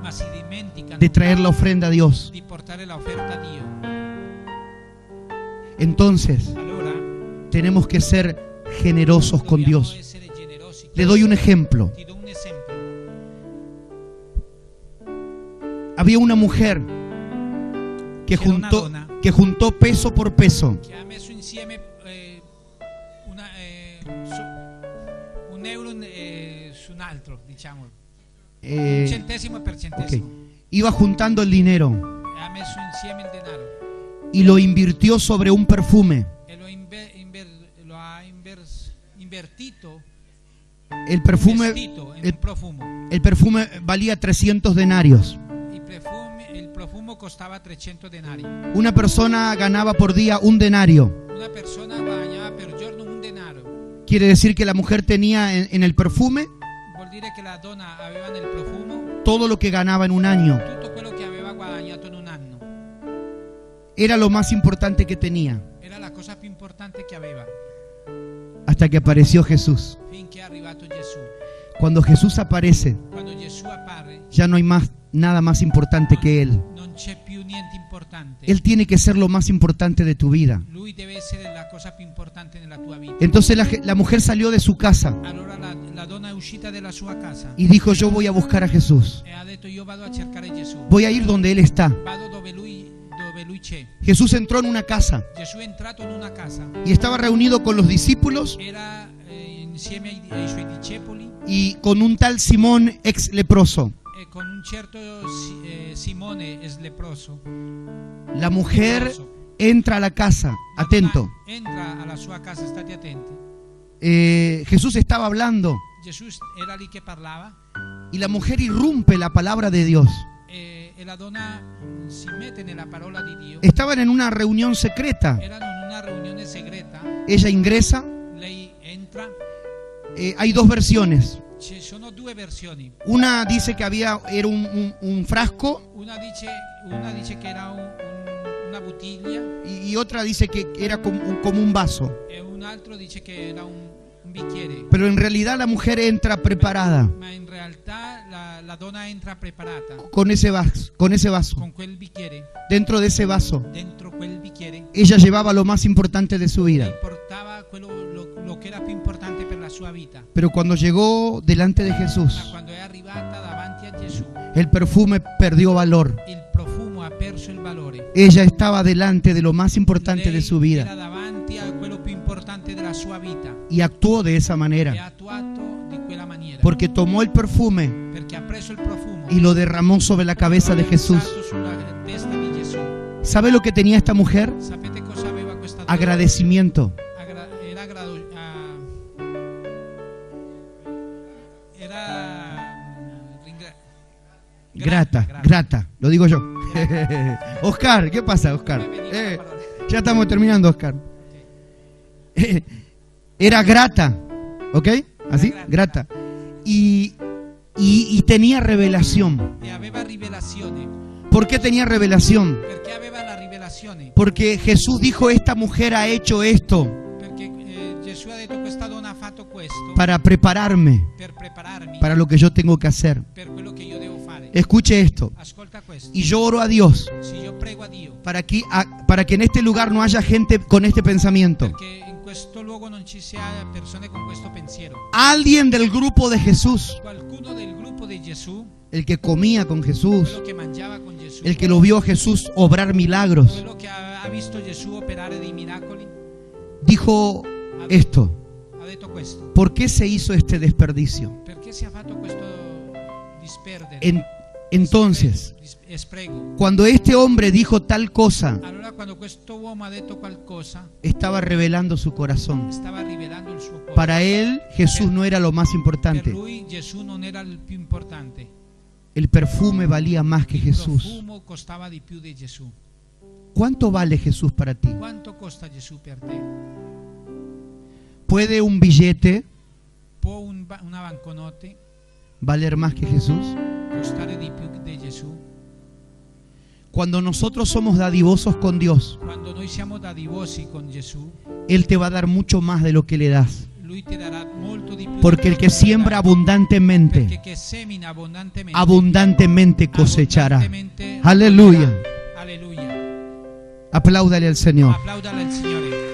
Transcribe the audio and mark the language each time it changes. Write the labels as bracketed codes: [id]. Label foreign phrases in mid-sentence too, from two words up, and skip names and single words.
[it] ma si dimenticano [es] de traer la ofrenda a Dios. [it] di portare l'offerta a Dio. [es] Entonces [it] Allora [es] tenemos que ser generosos con [it] dobbiamo [es] Dios. [it] essere generosi. [es] Le doy un ejemplo. [it] Ti do un esempio. [es] Había una mujer que [it] C'era una [es] juntó, [it] donna [es] que juntó peso por peso. [it] che ha messo insieme un euro su un altro, diciamo, un centesimo per centesimo. [es] Ok. Iba juntando el dinero [it] Ha messo insieme il denaro [es] y lo invirtió sobre un perfume. [it] e lo ha invertito, [es] El perfume, [it] investito in un profumo. [es] el perfume valía 300 denarios. [it] Il profumo costava 300 denari. [es] Una persona ganaba por día un denario. [it] Una persona guadagnava per giorno un denaro. [es] Quiere decir que la mujer tenía en el perfume [it] Vuol dire che la donna aveva nel profumo [es] todo lo que ganaba en un año. [it] tutto quello che aveva guadagnato in un anno. [es] Era lo más importante que tenía. [it] Era la cosa più importante che aveva, [es] Hasta que apareció Jesús. [it] finché è arrivato Gesù. [es] Cuando Jesús aparece, [it] Quando Gesù appare, [es] ya no hay nada más importante que Él. [it] non c'è più niente importante. [es] Él tiene que ser lo más importante de tu vida. [it] Lui deve essere la cosa più importante nella tua vita. [es] Entonces la mujer salió de su casa [it] Allora la donna è uscita dalla sua casa [es] y dijo, yo voy a buscar a Jesús. [it] e ha detto: io vado a cercare Gesù. [es] Voy a ir donde Él está. [it] Vado dove lui c'è. [es] Jesús entró en una casa [it] Gesù è entrato in una casa. [es] y estaba reunido con los discípulos [it] Era insieme ai suoi discepoli [es] y con un tal Simón ex leproso. [it] e con un certo Simone leproso. [es] La mujer entra a la casa, atento. [it] Entra alla sua casa, state attenti. [es] Jesús estaba hablando [it] Gesù era lì che parlava [es] y la mujer irrumpe la palabra de Dios. [it] e la donna si mette nella parola di Dio. [es] Estaban en una reunión secreta. [it] Erano in una riunione segreta. [es] Ella ingresa. [it] Lei entra. [es] Hay dos versiones. [it] Ci sono due versioni. [es] Una dice que era un frasco [it] Una dice che era una bottiglia [es] y otra dice que era como un vaso. [it] e un altro dice che era un bicchiere. [es] Pero en realidad la mujer entra preparada [it] Ma in realtà la donna entra preparata [es] con ese vaso. [it] con quel bicchiere. [es] Dentro de ese vaso, [it] Dentro quel bicchiere [es] ella llevaba lo más importante de su vida. [it] lei portava lo che era più importante per la sua vita. [es] Pero cuando llegó delante de [it] Ma [es] Jesús, [it] quando è arrivata davanti a Gesù, [es] el perfume perdió valor. [it] il profumo ha perso il valore. [es] Ella estaba delante de lo más importante de su [it] Era [es] vida [it] davanti a quello più importante della sua vita [es] y actuó de esa [it] e ha [es] manera [it] attuato di quella maniera, [es] porque tomó el perfume [it] perché ha preso il profumo [es] y lo derramó sobre la cabeza de Jesús. [it] versato sulla testa di Gesù. [es] ¿Sabe lo que tenía esta mujer? [it] Sapete cosa aveva questa donna? [es] Agradecimiento. Grata, lo digo yo. Oscar, ¿qué pasa, Oscar? Ya estamos terminando, Oscar. Era grata, ¿ok? ¿Así? Grata. Y tenía revelación. [it] E aveva rivelazione. [es] ¿Por qué tenía revelación? [it] Perché aveva la rivelazione? [es] Porque Jesús dijo, esta mujer ha hecho esto [it] Perché Gesù ha detto: questa donna ha fatto questo [es] para prepararme [it] per prepararmi [es] para lo que yo tengo que hacer. [it] per quello che io devo fare. [es] Escuche esto. [it] Ascolta questo. [es] Y yo oro a Dios [it] Se io prego a Dio [es] para que en este lugar no haya gente con este pensamiento. [it] perché in questo luogo non ci sia persone con questo pensiero. [es] Alguien del grupo de Jesús, [it] Qualcuno del gruppo di Gesù, [es] el que comía con Jesús, [it] quello che mangiava con Gesù, [es] el que lo vio a Jesús obrar milagros, [it] quello che ha visto Gesù operare dei miracoli, [es] dijo esto: [it] ha detto questo: [es] ¿por qué se hizo este desperdicio? [it] perché si è fatto questo disperdere, [es] Entonces, [it] spreco. [es] cuando este hombre dijo tal cosa, [it] Allora quando questo uomo ha detto qualcosa, [es] estaba revelando su corazón. [it] stava rivelando il suo cuore. [es] Para él, Jesús no era lo más [it] Per [es] importante. [it] lui Gesù non era il più importante. [es] El perfume valía más que [it] Il [es] Jesús. [it] profumo costava di più di Gesù. [es] ¿Cuánto vale Jesús para ti? [it] Quanto costa Gesù per te? [es] ¿Puede un billete [it] Può una banconote [es] valer más que Jesús? [it] costare di più di Gesù? [es] Cuando nosotros somos dadivosos con Dios, [it] Quando noi siamo dadivosi con Gesù, [es] Él te va a dar mucho más de lo que le das. [it] Lui ti darà molto di più. [es] Porque el que siembra [it] Perché [es] abundantemente, [it] che semina abbondantemente, [es] abundantemente cosechará. [it] abbondantemente [es] Aleluya. [it] raccoglierà. Alleluia. [es] Apláudale al Señor. [it] Applaudale al Signore.